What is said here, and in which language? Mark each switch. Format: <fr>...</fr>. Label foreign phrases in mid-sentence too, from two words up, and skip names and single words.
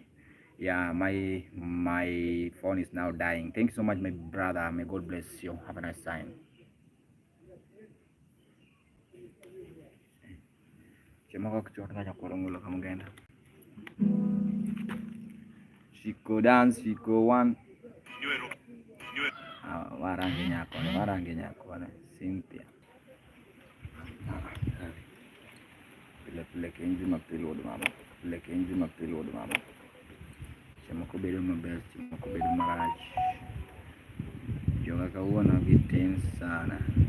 <en>Yeah, my phone is now dying. Thanks so much, my brother. May God bless you. Have a nice time. Shiko dance, Shiko one.</en> <luo>Warangi nyako, Cynthia. Pile kenji mapilod mama. Pile kenji mapilod mama. Chamako bedo maber, chamako bedo marach. Joga kawuono gitin sana.</luo>